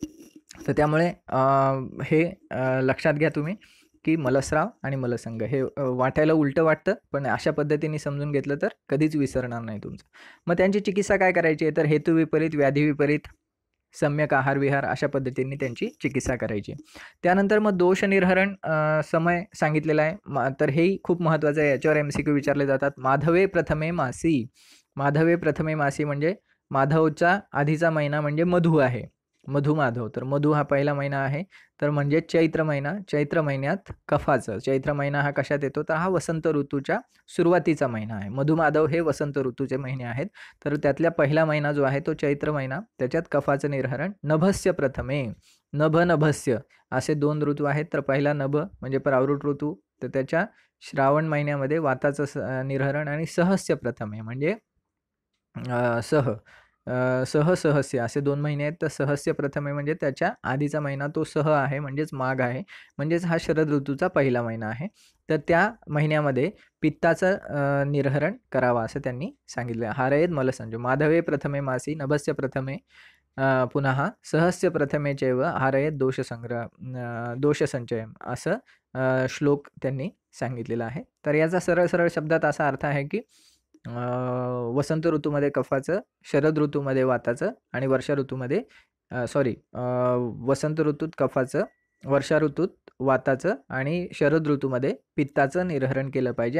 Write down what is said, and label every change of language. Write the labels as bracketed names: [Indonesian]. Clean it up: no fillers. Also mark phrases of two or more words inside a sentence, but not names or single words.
[Marathi] तर त्यामुळे हे लक्षात घ्या तुम्ही की मलस्राव आणि मलसंग हे वाटायला उलटं वाटतं, पण अशा पद्धतीने समजून घेतलं तर कधीच विसरणार नाही तुमचं. मग त्यांची चिकित्सा काय करायची आहे, तर हेतू विपरीत, व्याधी विपरीत, सम्यक आहार विहार अशा पद्धतीने त्यांची चिकित्सा करायची. त्यानंतर मग दोष निर्हरण समय सांगितलेला आहे. तर हेही खूप महत्त्वाचं आहे. याच्यावर MCQ विचारले जातात. [Sanskrit] माधवे प्रथमे मासी. माधवे प्रथमे मासी [Marathi] म्हणजे माधवचा आधीचा महिना म्हणजे मधू आहे. मधु माधव. तर मधु हा पहिला महिना आहे. तर म्हणजे चैत्र महिना. चैत्र महिन्यात कफाचं. चैत्र महिना हा कशात येतो? तर हा वसंत ऋतूच्या सुरुवातीचा महिना आहे. मधु माधव हे वसंत ऋतूचे महिने आहेत. तर त्यातल्या पहिला महिना जो आहे तो चैत्र महिना. त्याच्यात कफाचं निर्हरण. [Sanskrit] नभस्य प्रथमे. [Marathi] नभ नभस्य असे 2 ऋतू आहेत. तर पहिला नभ म्हणजे प्रावृट ऋतू. तर त्याच्या श्रावण महिन्यामध्ये वाताचं निर्हरण आणि [Sanskrit] सहस्य प्रथमे [Marathi] म्हणजे सहस्य असे 2 महिने आहेत. तर [Sanskrit] सहस्य प्रथमे [Marathi] म्हणजे त्याच्या आधीचा महिना तो सह आहे म्हणजेच माघ आहे. म्हणजेच हा शरद ऋतूचा पहिला महिना आहे. तर त्या महिन्यामध्ये पित्ताचं निर्हरण करावं असं त्यांनी सांगितलं. [Sanskrit] हारयेद मलसंजो. माधवे प्रथमे मासी नभस्य प्रथमे पुनः सहस्य प्रथमे चैव हारयेद दोषसंचयम [Marathi] असं श्लोक त्यांनी सांगितलेला आहे. तर याचा सरळ शब्दात असा अर्थ आहे की वसंत ऋतूमध्ये कफाचं, शरद ऋतूमध्ये वाताचं आणि वर्षा ऋतूमध्ये वसंत ऋतूत कफाचं, वर्षा ऋतूत वाताचं आणि शरद ऋतूमध्ये पित्ताचं निर्हरण केलं पाहिजे.